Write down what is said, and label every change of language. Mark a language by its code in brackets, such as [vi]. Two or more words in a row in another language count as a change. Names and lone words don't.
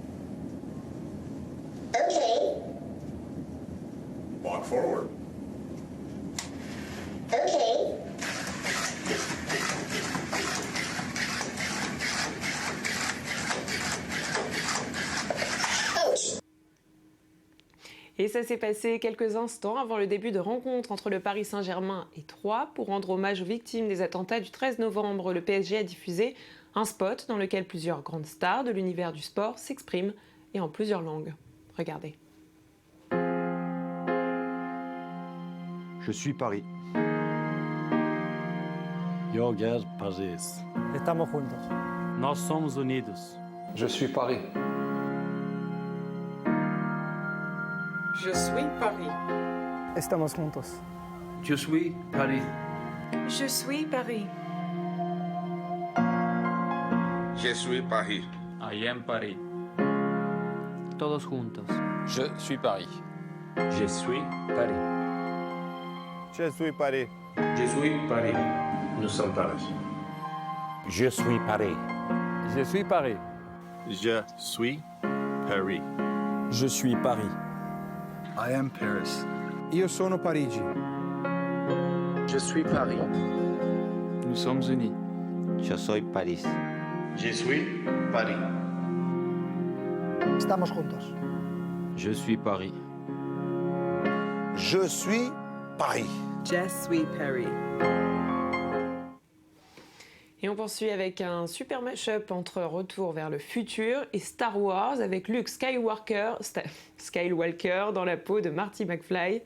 [en] Okay. Walk forward. Okay. Ouch. [fr] Et ça s'est passé quelques instants avant le début de rencontres entre le Paris Saint-Germain et Troyes. Pour rendre hommage aux victimes des attentats du 13 novembre, le PSG a diffusé un spot dans lequel plusieurs grandes stars de l'univers du sport s'expriment et en plusieurs langues. Regardez. Je suis Paris. [pt] Eu quero Paris. Estamos juntos. Nós somos unidos. [fr] Je suis Paris. Je suis Paris. [pt] Estamos juntos. [fr] Je suis Paris. Je suis Paris. Je suis Paris. [en] I am Paris. [pt] Todos juntos. [fr] Je suis Paris. Je suis Paris. Je suis Paris. Je suis Paris. Nous sommes Paris. Je suis Paris. Je suis Paris. Je suis Paris. Je suis Paris. [en] I am Paris. [it] Io sono Parigi. [fr] Je suis Paris. Nous sommes unis. Je suis Paris. Je suis Paris. [pt] Estamos juntos. [fr] Je suis Paris. Je suis Paris. Je suis Paris. Et on poursuit avec un super mash-up entre Retour vers le futur et Star Wars avec Luke Skywalker dans la peau de Marty McFly.